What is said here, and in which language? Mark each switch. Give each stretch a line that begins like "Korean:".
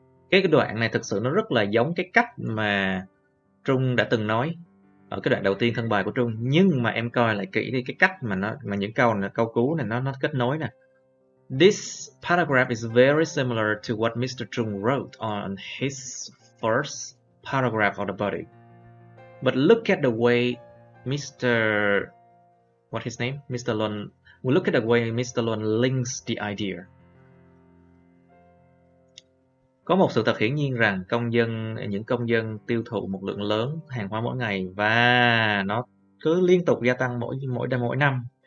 Vietnamese: Cái đoạn này thực sự nó rất là giống cái cách mà Trung đã từng nói ở cái đoạn đầu tiên thân bài của Trung, nhưng mà em coi lại kỹ đi cái cách mà những câu cú này nó kết nối nè.
English: This paragraph is very similar to what Mr. Trung wrote on his first paragraph of the body. But look at the way Mr. Luân, we look at the way Mr. Luân links the idea.
Vietnamese: Có một sự thật hiển nhiên rằng những công dân tiêu thụ một lượng lớn hàng hóa mỗi ngày và nó cứ liên tục gia tăng mỗi năm.